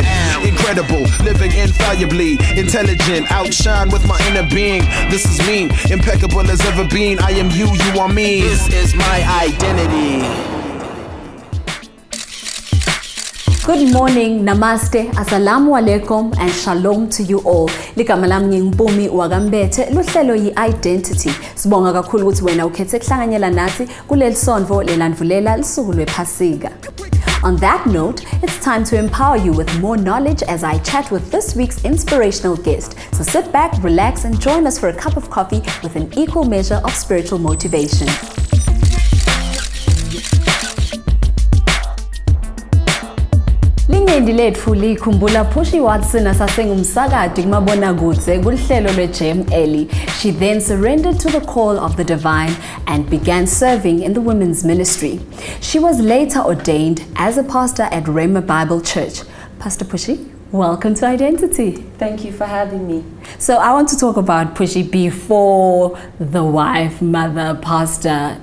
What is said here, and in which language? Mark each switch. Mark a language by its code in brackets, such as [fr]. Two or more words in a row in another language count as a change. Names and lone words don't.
[en] Incredible, living infallibly, intelligent, outshine with my inner being. This is me, impeccable as ever been. I am you, you are me. This is my identity. Good morning, namaste, [ar] السلام عليكم, [en] and shalom to you all. [ss] Ligama lami Mpumi Mbethe, luhlelo yi-Identity. Sibonga kakhulu ukuthi wena ukhethe kuhlanganyela nathi kuleli sonto lelandvulela lisuku lwephasika. [en] On that note, it's time to empower you with more knowledge as I chat with this week's inspirational guest. So sit back, relax, and join us for a cup of coffee with an equal measure of spiritual motivation. [ss] Lingendi lethu likhumbula Pushy Watson asasengumsakadi kumabonakude kuhlelo lweJam Early. [en] She then surrendered to the call of the divine and began serving in the women's ministry. She was later ordained as a pastor at Rhema Bible Church. Pastor Pushy, welcome to Identity. Thank you for having me. So I want to talk about Pushy before the wife, mother, pastor.